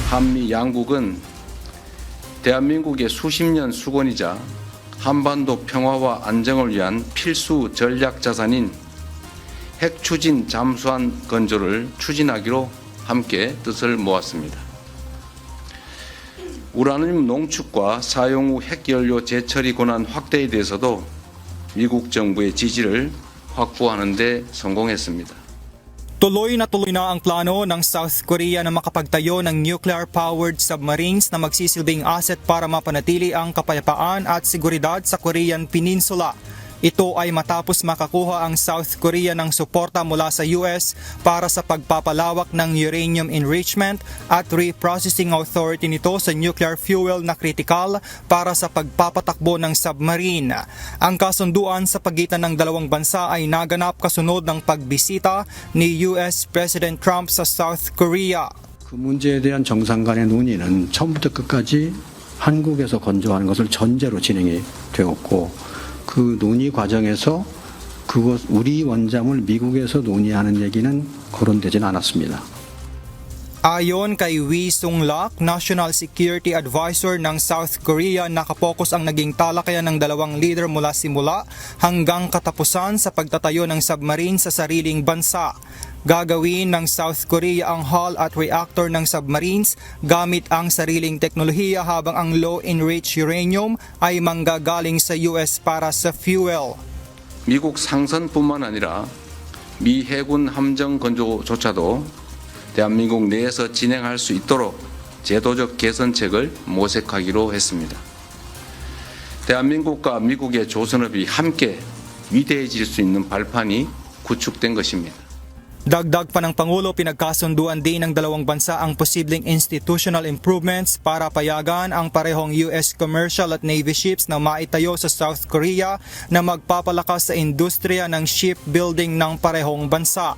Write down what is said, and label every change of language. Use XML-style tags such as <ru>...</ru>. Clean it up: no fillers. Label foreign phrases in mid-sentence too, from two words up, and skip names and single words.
<ko>한미 양국은 대한민국의 수십 년 수건이자 한반도 평화와 안정을 위한 필수 전략 자산인 핵 추진 잠수함 건조를 추진하기로 함께 뜻을 모았습니다. 우라늄 농축과 사용 후 핵연료 재처리 권한 확대에 대해서도 미국 정부의 지지를 확보하는 데 성공했습니다.</ko> <tl>Tuloy na ang plano ng South Korea na makapagtayo ng</tl> <en>nuclear-powered submarines</en> <tl>na magsisilbing asset para mapanatili ang kapayapaan at seguridad sa Korean Peninsula. Ito ay matapos makakuha ang South Korea ng suporta mula sa US para sa pagpapalawak ng</tl> <en>uranium enrichment</en> <tl>at</tl> <en>reprocessing authority</en> <tl>nito sa</tl> <en>nuclear fuel</en> <tl>na kritikal para sa pagpapatakbo ng submarine. Ang kasunduan sa pagitan ng dalawang bansa ay naganap kasunod ng pagbisita ni US President Trump sa South Korea.</tl> <ko>그 문제에 대한 정상 간의 논의는 처음부터 끝까지 한국에서 건조하는 것을 전제로 진행이 되었고 그 논의 과정에서 우리 원잠을 미국에서 논의하는 얘기는 거론되진 않았습니다.</ko> <tl>Ayon kay Wee Sung-lak,</tl> <en>National Security Advisor</en> <tl>ng South Korea, nakapokus ang naging talakayan ng dalawang leader mula simula hanggang katapusan sa pagtatayo ng submarine sa sariling bansa. Gagawin ng South Korea ang hull at reactor ng submarines gamit ang sariling teknolohiya habang ang</tl> <en>low-enriched uranium</en> <tl>ay manggagaling sa US para sa fuel.</tl> <ko>미국 상선뿐만 아니라 미 해군 함정 건조조차도 대한민국 내에서 진행할 수 있도록 제도적 개선책을 모색하기로 했습니다. 대한민국과 미국의 조선업이 함께 위대해질 수 있는 발판이 구축된 것입니다.</ko> <tl>Dagdag pa ng Pangulo, pinagkasunduan din ng dalawang bansa ang posibleng</tl> <en>institutional improvements</en> <tl>para payagan ang parehong US commercial at</tl> <en>Navy ships</en> <tl>na maitayo sa South Korea na magpapalakas sa industriya ng shipbuilding ng parehong bansa.</tl>